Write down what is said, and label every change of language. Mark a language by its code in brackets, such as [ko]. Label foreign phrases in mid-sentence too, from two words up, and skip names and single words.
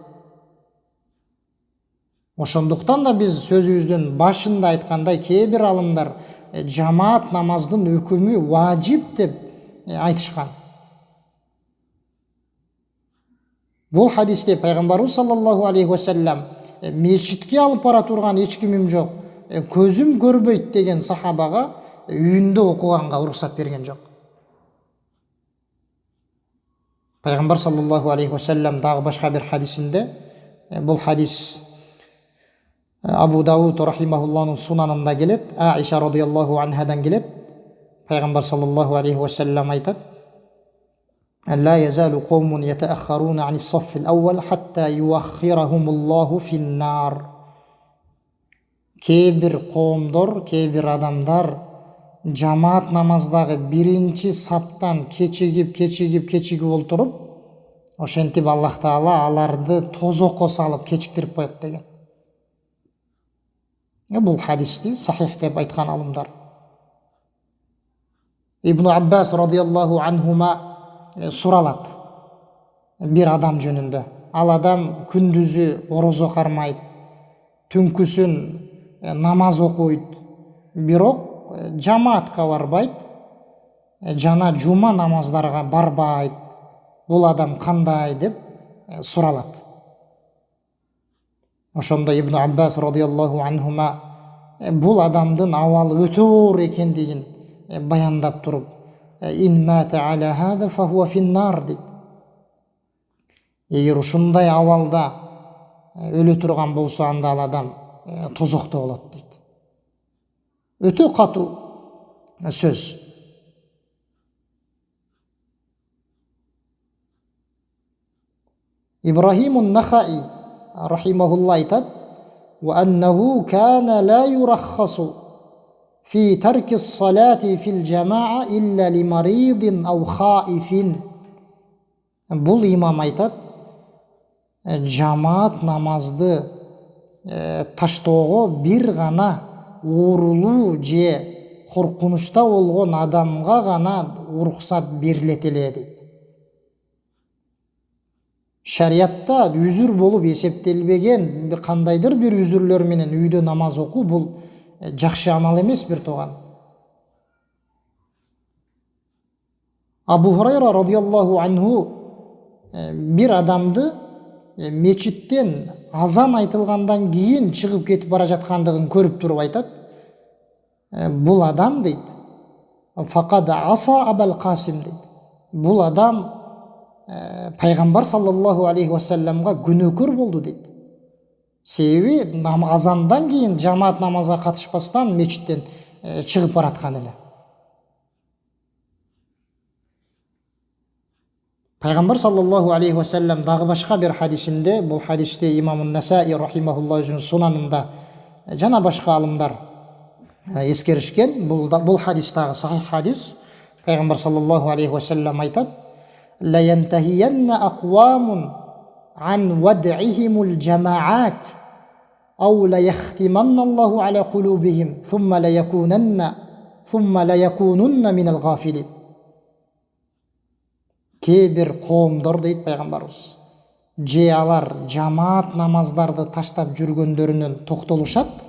[ky] Ошондуктан да биз сөзүбүздүн башында айткандай кээ бир алымдар жамаат намаздын өкүмү важип деп айтышкан. Бул хадисте пайгамбарыбыз [ar] صلى الله عليه وسلم [ky] мечитке алып бара турган эч кимим жок, көзүм көрбөйт деген сахабага үйүндө окуганга уруксат берген жок. Пайгамбар [ar] صلى الله عليه وسلم [ky] дагы башка бир хадисинде, бул хадис Абу Дауд рахимахуллахнын сунанында келет, Аиша [ar] رضي الله عنها [ky] келет. [ar] Пайгамбар صلى الله عليه وسلم айтат: لا يزال قوم يتأخرون عن الصف الأول حتى يؤخرهم الله في النار. [ky] Кейбір коомдор, кейбір адамдар жамаат намаздагы биринчи саптан кечигип олтуруп, ошентип Аллах Таала аларды тозокко салып кечиктирип коет деген. Бул хадисти сахих деп айткан алымдар. Ибн Аббас [ar] رضي الله عنهما [ky] суралат бир адам жөнүндө. Ал адам күндүзү орозо кармайт, түнкүсүн намаз окуйт, бирок жамаатка барбайт, жана жума намаздарга барбайт. Бул адам кандай деп суралат. Ошондо Ибн Аббас [ar] رضي الله عنهما [ky] бул адамдын абалы өтө оор экендигин баяндап туруп, [ar] إن مات على هذا فهو في النار дейт. [ky] Эгер ушундай абалда өлө турган болсо, анда ал адам тозокто болот дейт. Өтө катуу сөз. Ибрахим ан-Нахаи рахимахуллах айтат: [ar] وإنه كان لا يرخص في ترك الصلاة في الجماعة إلا لمريض أو خائف. [ky] Бул имам айтат, жамаат намазды таштоого бир гана оорулуу же коркунучта болгон адамга гана уруксат берилет эле дейт. Шариятта үзүр болуп эсептелбеген бир кандайдыр бир үзүрлөр менен үйдө намаз окуу бул жакшы амал эмес бир тоган. Абу Хурайра [ar] رضي الله عنه [ky] бир адамды мечиттен азан айтылгандан кийин чыгып кетип бара жаткандыгын көрүп туруп айтат. Бул адам дейт, [ar] فقد عصى أبا القاسم [ky] дейт. Бул адам пайгамбар [ar] صلى الله عليه وسلم [ky] күнөөкөр болду дейт. Себеби азандан кийин жамаат намазга катышпастан мечиттен чыгып бараткан эле. Пайгамбар [ar] صلى الله عليه وسلم [ky] дагы башка бир хадисинде, бул хадисте имам ан-Насаи рахимахуллах өзүнүн сунанында жана башка алымдар эскеришкен. Бул хадис дагы сахих хадис. [ar] Пайгамбар صلى الله عليه وسلم айтат: لا ينتهين أقوام عن ودعهم الجماعات أو لا يختمن الله على قلوبهم ثم لا يكونن من الغافلين. [ky] Кейбір коомдор дейт пайгамбарыбыз, же алар жамаат намаздарды таштап жүргөндөрүнөн токтолушат.